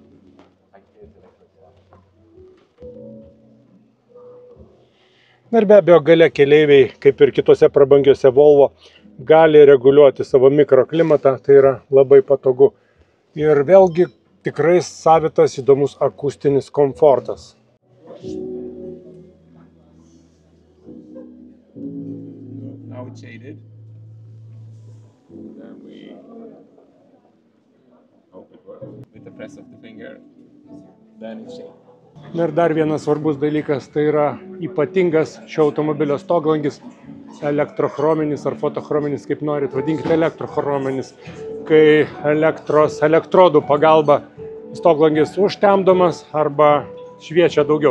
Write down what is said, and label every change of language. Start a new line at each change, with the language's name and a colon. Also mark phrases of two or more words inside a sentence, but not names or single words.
Lithuanian: Na ir be abejo, gale keleiviai, kaip ir kitose prabangiuose Volvo, gali reguliuoti savo mikroklimatą, tai yra labai patogu. Ir vėlgi tikrai savitas įdomus akustinis komfortas.
English: Shaded. Then we hope it works. With the press of the finger, then it's shaded.
Lithuanian: Na ir dar vienas svarbus dalykas, tai yra ypatingas šio automobilio stoglangis, elektrochrominis ar fotochrominis, kaip norit, vadinkite elektrochrominis, kai elektrodų pagalba stoglangis užtemdomas arba šviečia daugiau.